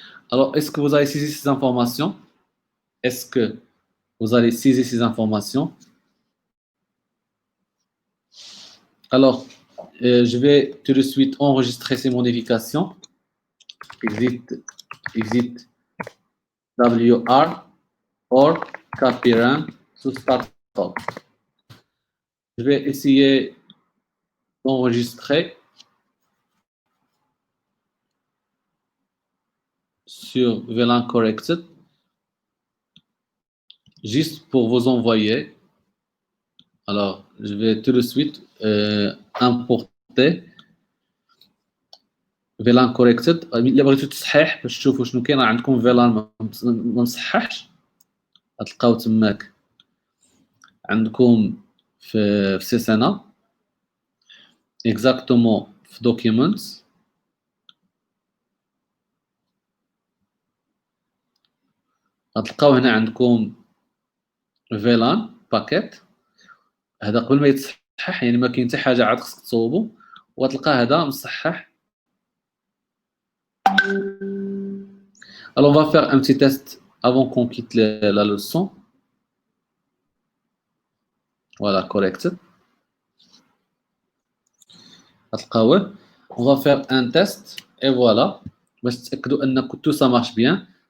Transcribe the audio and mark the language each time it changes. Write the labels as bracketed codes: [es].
[fr] Alors, est-ce que vous avez saisi ces informations? Est-ce que vous allez saisir ces informations? Alors, je vais tout de suite enregistrer ces modifications. [en] Exit WR or copy-run to startup. [fr] Je vais essayer d'enregistrer. sur VLAN corrected, juste pour vous envoyer. Alors, je vais tout de suite importer VLAN corrected. [ar] إلا بغيتو تصحيح باش تشوفوا شنو كاين، راه عندكم VLAN ما مصححش، غتلقاو تماك عندكم في سيسانا exactement في documents. غتلقاو هنا عندكم VLAN باكيت. هذا قبل ما يتصحح، يعني ما كاين حتى حاجه عاد خصك تصوبو، وغتلقى هذا مصحح. [fr] Alors on va faire un petit test avant qu'on quitte la leçon. Voilà, correct. [ar] غتلقاوه. [fr] On va faire un test et voilà. [ar] باش تتاكدوا ان [fr] tout ça marche bien.